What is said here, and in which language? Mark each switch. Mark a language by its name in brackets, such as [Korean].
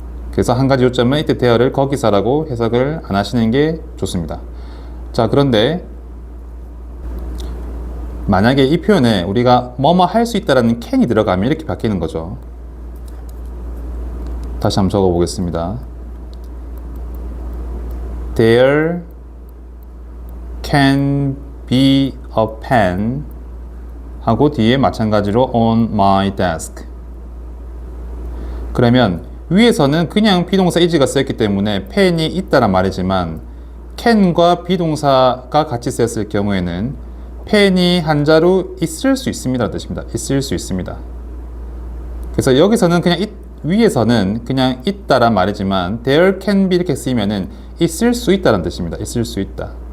[Korean] 그래서 한 가지 요점은 이때 there를 거기서라고 해석을 안 하시는 게 좋습니다. 자, 그런데 만약에 이 표현에 우리가 뭐뭐 할 수 있다라는 can이 들어가면 이렇게 바뀌는 거죠. 다시 한번 적어 보겠습니다. [English] There can be a pen [Korean] 하고 뒤에 마찬가지로 [English] on my desk. [Korean] 그러면 위에서는 그냥 비동사 is가 쓰였기 때문에 펜이 있다란 말이지만 can과 비동사가 같이 쓰였을 경우에는 펜이 한 자루 있을 수 있습니다 뜻입니다. 있을 수 있습니다. 그래서 여기서는 그냥 위에서는 그냥 있다란 말이지만 [English] there can be [Korean] 이렇게 쓰이면은 있을 수 있다란 뜻입니다. 있을 수 있다.